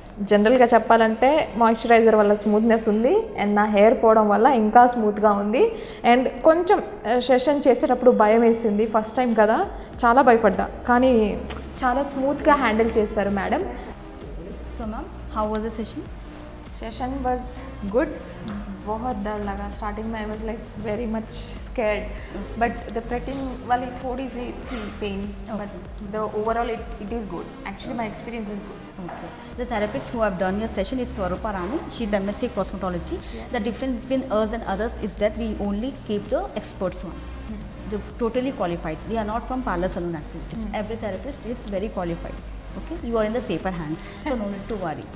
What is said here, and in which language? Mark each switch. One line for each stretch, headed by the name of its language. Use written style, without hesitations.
Telugu: జనరల్గా చెప్పాలంటే మాయిశ్చరైజర్ వల్ల స్మూత్నెస్ ఉంది, అండ్ నా హెయిర్ పోవడం వల్ల ఇంకా స్మూత్గా ఉంది. అండ్ కొంచెం సెషన్ చేసేటప్పుడు భయం వేసింది, ఫస్ట్ టైం కదా, చాలా భయపడ్డా, కానీ చాలా స్మూత్గా హ్యాండిల్ చేస్తారు madam.
English: So ma'am, how was the session? Session was good.
Hindi: बहुत डर लगा स्टार्टिंग में.
English: I was like very much scared, but the pricking वाली थोड़ी सी थी pain, but the overall it is good. Actually my experience is good. Okay. The therapist who have done your session is Swarupa Rani. She's MSc Cosmetology. The difference between us and others is that we only keep the experts one. The totally qualified. We are not from parlor salon activities. Every therapist is very qualified. Okay, you are in the safer hands, so no need to worry.